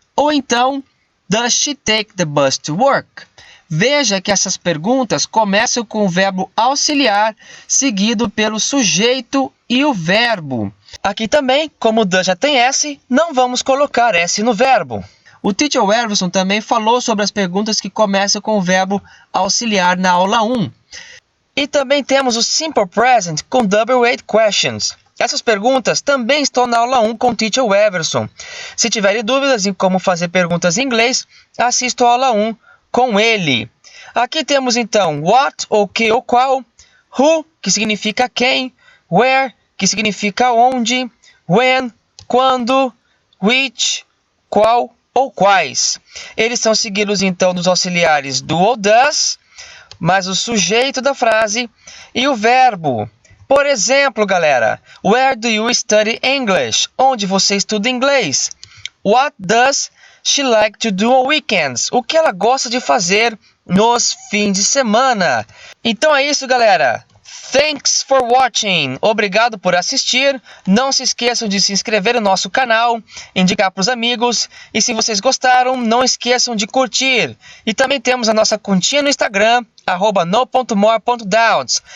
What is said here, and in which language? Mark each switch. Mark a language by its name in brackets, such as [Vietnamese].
[Portuguese] Ou então, [English] does she take the bus to work? [Portuguese] Veja que essas perguntas começam com o verbo auxiliar, seguido pelo sujeito e o verbo. Aqui também, como o does já tem S, não vamos colocar S no verbo. O Teacher Everson também falou sobre as perguntas que começam com o verbo auxiliar na aula 1. E também temos o Simple Present com double-weight questions. Essas perguntas também estão na aula 1 com o Teacher Everson. Se tiverem dúvidas em como fazer perguntas em inglês, assista a aula 1 com ele. Aqui temos então what, ou que ou qual, who, que significa quem, where, que significa onde, when, quando, which, qual ou quais. Eles são seguidos então dos auxiliares do ou does, mais o sujeito da frase e o verbo. [English] Por exemplo, galera, where do you study English? [Portuguese] Onde você estuda inglês? [English] What does she like to do on weekends? [Portuguese] O que ela gosta de fazer nos fins de semana? Então é isso, galera. [English] Thanks for watching. [Portuguese] Obrigado por assistir. Não se esqueçam de se inscrever no nosso canal, indicar para os amigos. E se vocês gostaram, não esqueçam de curtir. E também temos a nossa continha no Instagram, @no.more.doubts.